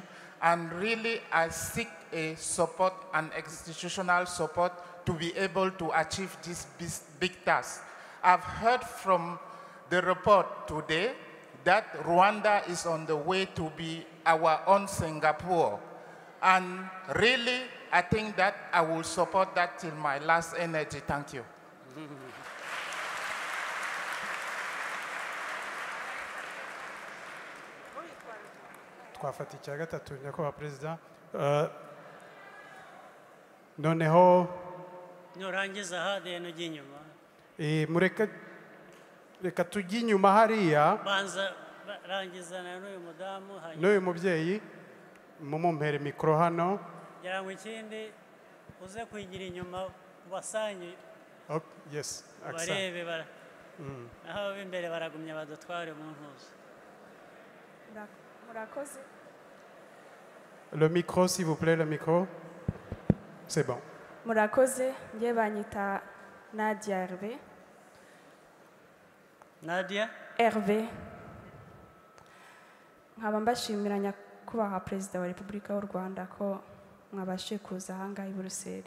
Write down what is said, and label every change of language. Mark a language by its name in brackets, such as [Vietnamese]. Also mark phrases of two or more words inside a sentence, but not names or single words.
[English] And really, I seek a support and institutional support to be able to achieve this big task. I've heard from the report today that Rwanda is on the way to be our own Singapore. And really, I think that I will support that till my last energy. Thank you. [Kinyarwanda] twafata icya gatatu nyakubahwa perezida. Noneho nurangiza hadiya n'ujya inyuma. Reka tujye inyuma hariya. Banza rangizana n'uyu mudamu. N'uyu mubyeyi mumumpere mikoro hano. Ngira ngo ikindi uze kwigira inyuma ubasanye. Yes. Barebe aho b'imbere baragumya badutware mu ntuza. Murakoze. [French] Le micro, s'il vous plaît, le micro. C'est bon. [Kinyarwanda] Murakoze, nge banyita Nadia Hervé. Nadia? Hervé. Nkaba mbashimira nyakubahwa Perezida wa Repubulika y'u Rwanda ko mwabashije kuza ahangaha i Buruseli.